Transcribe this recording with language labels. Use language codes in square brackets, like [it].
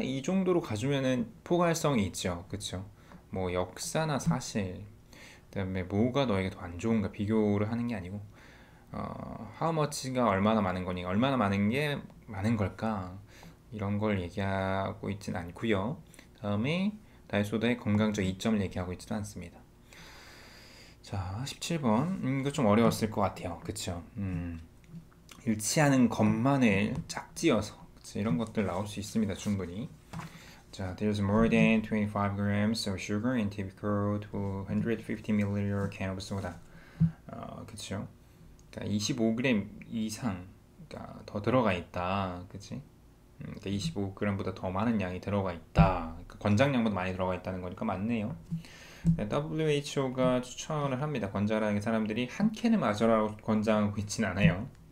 [ko] 이 정도로 가주면은 포괄성이 있죠. 그쵸? 뭐 역사나 사실, 그다음에 뭐가 너에게 더 안 좋은가 비교를 하는 게 아니고, [en] how much [ko] 가 얼마나 많은 거니, 얼마나 많은 게 많은 걸까, 이런 걸 얘기하고 있진 않고요. 다음에 다이소다의 건강적 이점을 얘기하고 있지도 않습니다. 자, 17번 이거 좀 어려웠을 것 같아요. 그쵸? 일치하는 것만을 짝지어서, 그치? 이런 것들 나올 수 있습니다. 충분히. [en] 자, there's more than 25 grams of sugar in typical 250 ml can of soda. [ko] 그쵸? 그러니까 25g 이상, 그러니까 더 들어가 있다. 그치? 그러니까 25g보다 더 많은 양이 들어가 있다. 그러니까 권장량보다 많이 들어가 있다는 거니까 맞네요. WHO가 추천을 합니다. 권장하는 사람들이 한 캔을 마셔라고 권장하고 있진 않아요.